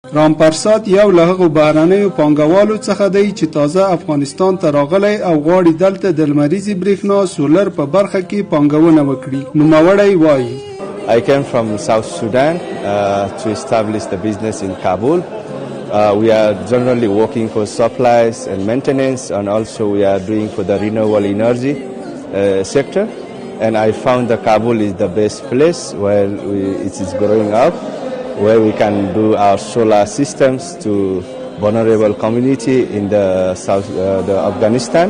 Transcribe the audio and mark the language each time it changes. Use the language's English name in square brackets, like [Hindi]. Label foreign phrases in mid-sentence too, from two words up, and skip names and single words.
[Pashto] رامپرسات یو له هغو بهرنیو پانګوالو څخه دی چې تازه افغانستان ته راغلی او غواړي دلته د لمریزې برېښنا سولر په برخه کې پانګونه وکړي. نوموړی وایي [English] I came from South Sudan to establish the business in Kabul. We are generally working for supplies and maintenance, and also we are doing for the renewable energy sector. And I found that Kabul is the best place where it is growing up, where we can do our solar systems to vulnerable community in the South, the Afghanistan.